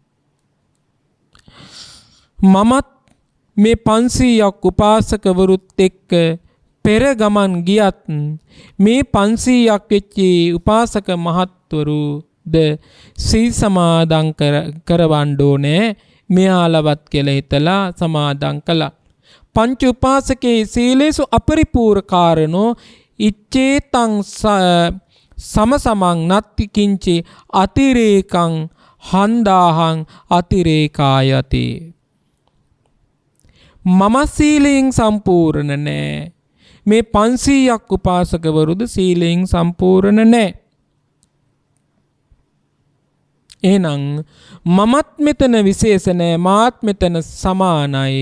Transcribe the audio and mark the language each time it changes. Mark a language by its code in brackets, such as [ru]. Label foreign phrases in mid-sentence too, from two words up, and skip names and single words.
[si] මමත් මේ 500ක් උපාසකවරුත් එක්ක පෙර ගමන් ගියත් මේ 500ක් වෙච්චි උපාසක මහත්වරුද සී සමාදන් කරවන්න ඕනේ. මෙයාලවත් කියලා හිතලා සමාදන් කළා. [pi] පංච උපාසකේ සීලේසු අපරිපූර්ණකාරණෝ ඉච්ඡේතං සමසමං නත්ති කිංචි අතිරේකං හන්දාහං අතිරේකායති. [si] මම සීලයෙන් සම්පූර්ණ නෑ. මේ 500ක් උපාසකවරුද සීලයෙන් සම්පූර්ණ නෑ. එහෙනම් මමත් මෙතන විශේෂ නෑ, මාත් මෙතන සමානයි.